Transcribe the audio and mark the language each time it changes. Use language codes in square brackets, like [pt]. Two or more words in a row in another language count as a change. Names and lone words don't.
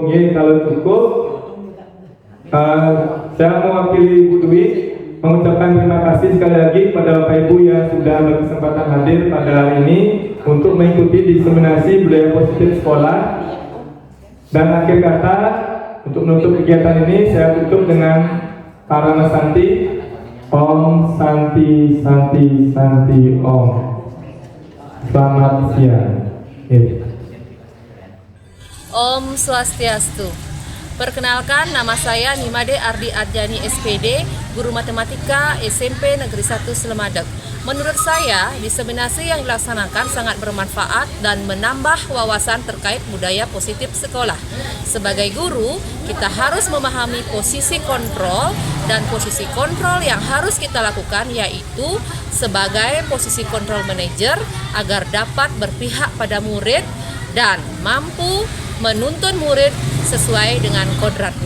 [id] Ya, kalau cukup, saya mewakili Bu Dwi mengucapkan terima kasih sekali lagi pada Bapak Ibu yang sudah berkesempatan hadir pada hari ini untuk mengikuti diseminasi budaya positif sekolah. Dan akhir kata, untuk menutup kegiatan ini saya tutup dengan Parama Santi. [sa] Om Santi Santi Santi Om. [id] Selamat siang. [sa] Om Swastiastu. [id] Perkenalkan, nama saya Nimade Ardi Arjani SPD, Guru Matematika SMP Negeri 1 Slemadeg. Menurut saya, diseminasi yang dilaksanakan sangat bermanfaat dan menambah wawasan terkait budaya positif sekolah. Sebagai guru, kita harus memahami posisi kontrol, dan posisi kontrol yang harus kita lakukan yaitu sebagai posisi kontrol manajer agar dapat berpihak pada murid dan mampu menuntun murid sesuai dengan kodratnya.